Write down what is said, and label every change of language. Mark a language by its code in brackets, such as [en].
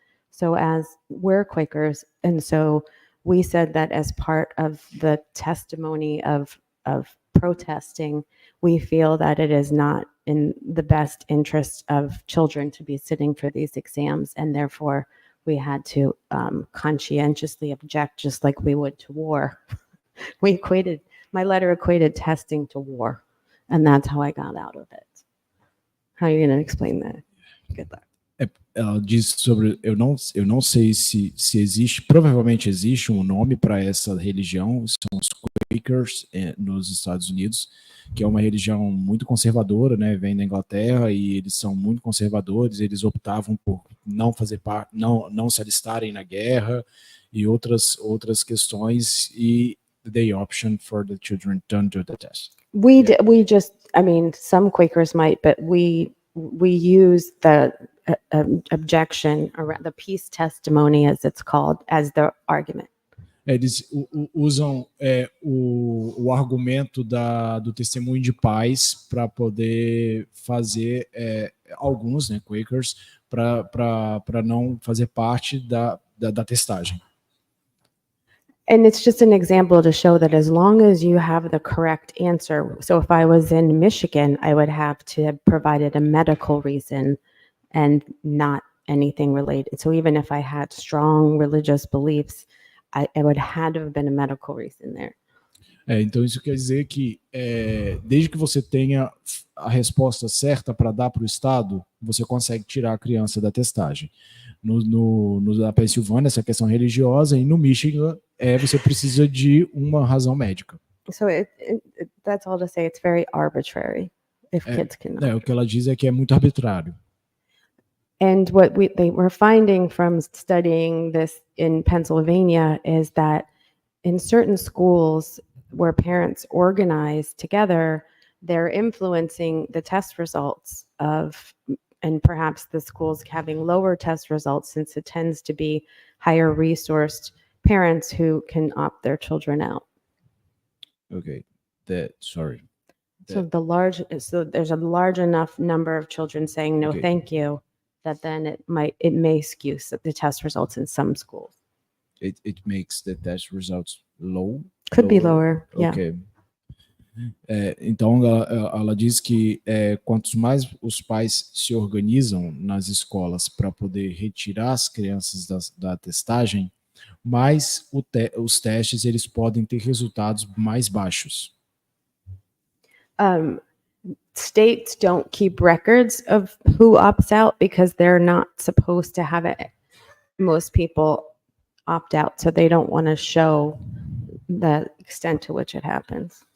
[en] So as we're Quakers, and so we said that as part of the testimony of protesting, we feel that it is not in the best interest of children to be sitting for these exams, and therefore we had to conscientiously object, just like we would to war. My letter equated testing to war, and that's how I got out of it. How are you going to explain that? Good luck. [pt] Ela diz sobre, eu não sei se existe, provavelmente existe um nome para essa religião, são os Quakers nos Estados Unidos, que é uma religião muito conservadora, né? Vem da Inglaterra e eles são muito conservadores, eles optavam por não fazer parte, não se alistarem na guerra e outras questões, e [en] they option for the children don't do the test. We just, I mean, some Quakers might, but we use the objection, around the peace testimony, as it's called, as the argument. [pt] Eles usam o argumento do testemunho de paz para poder fazer alguns, né, Quakers, para não fazer parte da testagem. [en] And it's just an example to show that as long as you have the correct answer, so if I was in Michigan, I would have to have provided a medical reason and not anything related. So even if I had strong religious beliefs, it would have to have been a medical reason there. [pt] Então isso quer dizer que desde que você tenha a resposta certa para dar para o Estado, você consegue tirar a criança da testagem. Na Pensilvânia, essa questão religiosa, e no Michigan, você precisa de uma razão médica. [en] So that's all to say, it's very arbitrary if kids cannot. [pt] O que ela diz é que é muito arbitrário. [en] And what they were finding from studying this in Pennsylvania is that in certain schools where parents organize together, they're influencing the test results and perhaps the schools having lower test results, since it tends to be higher resourced parents who can opt their children out. Okay, sorry. So there's a large enough number of children saying no, Okay. thank you, that then it may skew the test results in some schools. It makes the test results low? Could be lower, yeah. Okay. [pt] Então, ela diz que quantos mais os pais se organizam nas escolas para poder retirar as crianças da testagem, mais os testes eles podem ter resultados mais baixos. [en] States don't keep records of who opts out because they're not supposed to have it. Most people opt out, so they don't want to show the extent to which it happens.